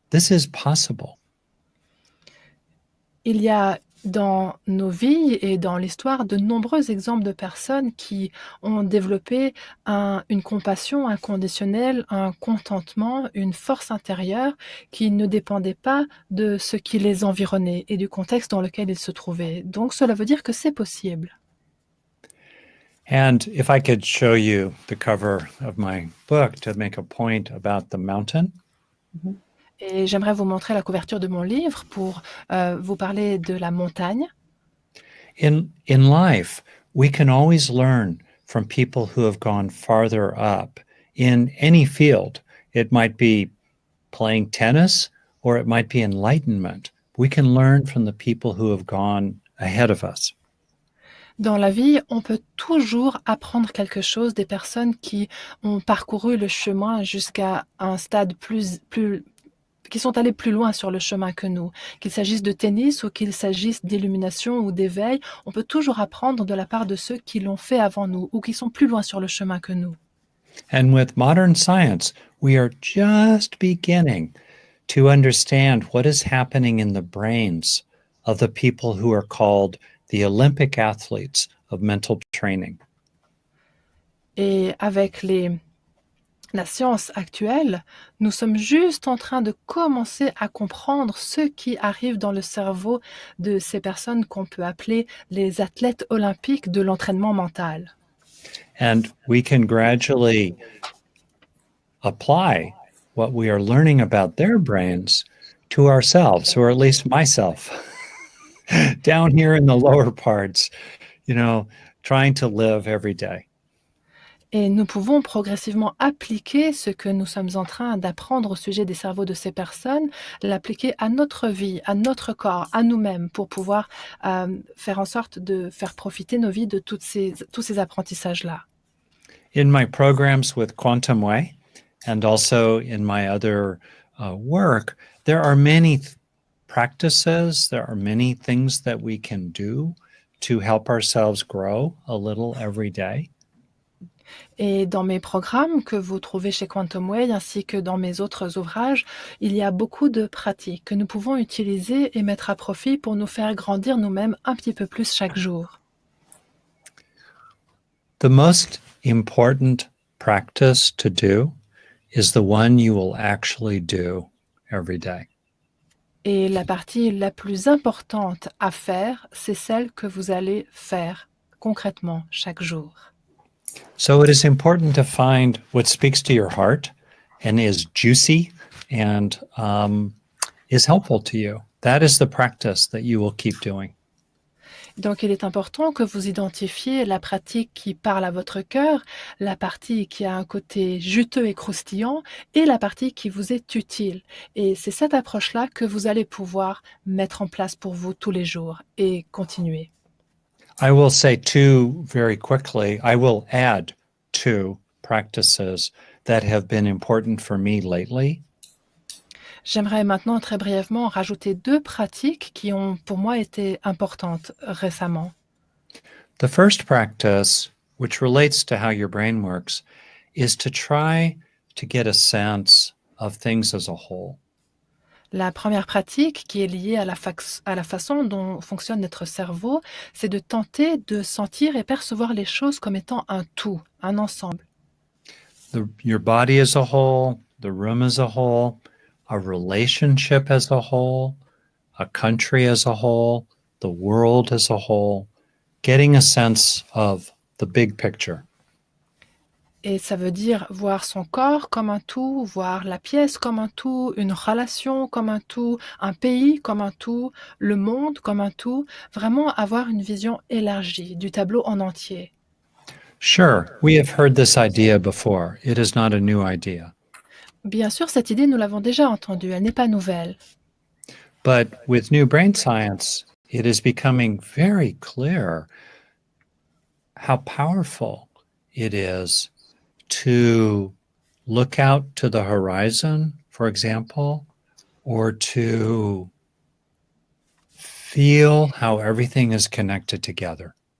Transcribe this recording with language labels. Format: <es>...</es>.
<en>This is possible.</en> <fr>Il y a dans nos vies et dans l'histoire de nombreux exemples de personnes qui ont développé une compassion inconditionnelle, un contentement, une force intérieure qui ne dépendait pas de ce qui les environnait et du contexte dans lequel ils se trouvaient. Donc cela veut dire que c'est possible.</fr> <en>And if I could show you the cover of my book to make a point about the mountain.</en> <fr>Et j'aimerais vous montrer la couverture de mon livre pour vous parler de la montagne.</fr> <en>In life, we can always learn from people who have gone farther up in any field. It might be playing tennis or it might be enlightenment. We can learn from the people who have gone ahead of us.</en> <fr>Dans la vie, on peut toujours apprendre quelque chose des personnes qui ont parcouru le chemin jusqu'à un stade qui sont allés plus loin sur le chemin que nous. Qu'il s'agisse de tennis ou qu'il s'agisse d'illumination ou d'éveil, on peut toujours apprendre de la part de ceux qui l'ont fait avant nous ou qui sont plus loin sur le chemin que nous.</fr> <en>And with modern science, we are just beginning to understand what is happening in the brains of the people who are called the Olympic athletes of mental training.</en> <fr>Et avec la science actuelle, nous sommes juste en train de commencer à comprendre ce qui arrive dans le cerveau de ces personnes qu'on peut appeler les athlètes olympiques de l'entraînement mental.</fr> <en>And we can gradually apply what we are learning about their brains to ourselves, or at least myself, down here in the lower parts, trying to live every day.</en> <fr>Et nous pouvons progressivement appliquer ce que nous sommes en train d'apprendre au sujet des cerveaux de ces personnes, l'appliquer à notre vie, à notre corps, à nous-mêmes, pour pouvoir faire en sorte de faire profiter nos vies de tous ces apprentissages-là.</fr> <en>In my programs with Quantum Way, and also in my other work, there are many practices, there are many things that we can do to help ourselves grow a little every day.</en> <fr>Et dans mes programmes que vous trouvez chez Quantum Way, ainsi que dans mes autres ouvrages, il y a beaucoup de pratiques que nous pouvons utiliser et mettre à profit pour nous faire grandir nous-mêmes un petit peu plus chaque jour.</fr> <en>The most important practice to do is the one you will actually do every day.</en> <fr>Et la partie la plus importante à faire, c'est celle que vous allez faire concrètement chaque jour.</fr> <en>So it is important to find what speaks to your heart and is juicy and is helpful to you. That is the practice that you will keep doing.</en> <fr>Donc, il est important que vous identifiez la pratique qui parle à votre cœur, la partie qui a un côté juteux et croustillant et la partie qui vous est utile. Et c'est cette approche-là que vous allez pouvoir mettre en place pour vous tous les jours et continuer.</fr> <en>I will say two very quickly. I will add two practices that have been important for me lately.</en> <fr>J'aimerais maintenant très brièvement rajouter 2 pratiques qui ont pour moi été importantes récemment.</fr> <en>The first practice, which relates to how your brain works, is to try to get a sense of things as a whole.</en> <fr>La première pratique, qui est liée à la façon dont fonctionne notre cerveau, c'est de tenter de sentir et percevoir les choses comme étant un tout, un ensemble.</fr> <en>Your body as a whole, the room as a whole, a relationship as a whole, a country as a whole, the world as a whole, getting a sense of the big picture.</en> <fr>Et ça veut dire voir son corps comme un tout, voir la pièce comme un tout, une relation comme un tout, un pays comme un tout, le monde comme un tout, vraiment avoir une vision élargie du tableau en entier.</fr> <en>Sure, we have heard this idea before. It is not a new idea.</en> <fr>Bien sûr, cette idée, nous l'avons déjà entendue, elle n'est pas nouvelle.</fr> <en>But with new brain science, it is becoming very clear how powerful it is to look out to the horizon, for example, or to feel how everything is connected together.</en>